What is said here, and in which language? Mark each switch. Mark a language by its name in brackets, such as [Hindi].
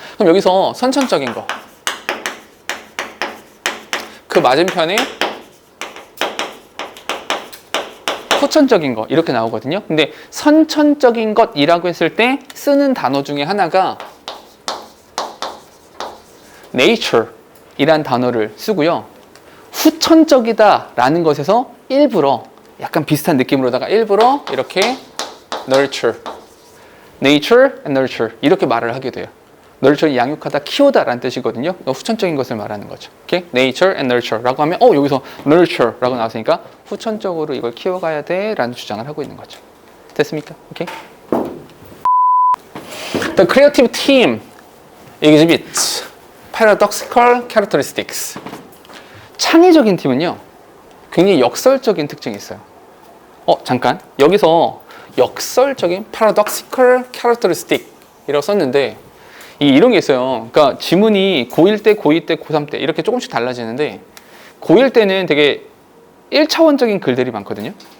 [Korean] 그럼 여기서 선천적인 거 그 맞은편에 후천적인 거 이렇게 나오거든요 근데 선천적인 것이라고 했을 때 쓰는 단어 중에 하나가 nature 이란 단어를 쓰고요 후천적이다 라는 것에서 일부러 약간 비슷한 느낌으로다가 일부러 이렇게 nurture, [English] nature and nurture [Korean] 이렇게 말을 하게 돼요. nurture이 양육하다, 키우다라는 뜻이거든요. 후천적인 것을 말하는 거죠. [English] Okay? nature and nurture [Korean] 라고 하면 여기서 nurture라고 나왔으니까 후천적으로 이걸 키워가야 돼라는 주장을 하고 있는 거죠. 됐습니까? 오케이? [English] The creative team exhibits paradoxical characteristics. [Korean] 창의적인 팀은요. 굉장히 역설적인 특징이 있어요. 잠깐. 여기서 역설적인 [English] paradoxical characteristic [Korean] 이라고 썼는데 이런 게 있어요. 그러니까 지문이 고1 때, 고2 때, 고3 때 이렇게 조금씩 달라지는데 고1 때는 되게 1차원적인 글들이 많거든요.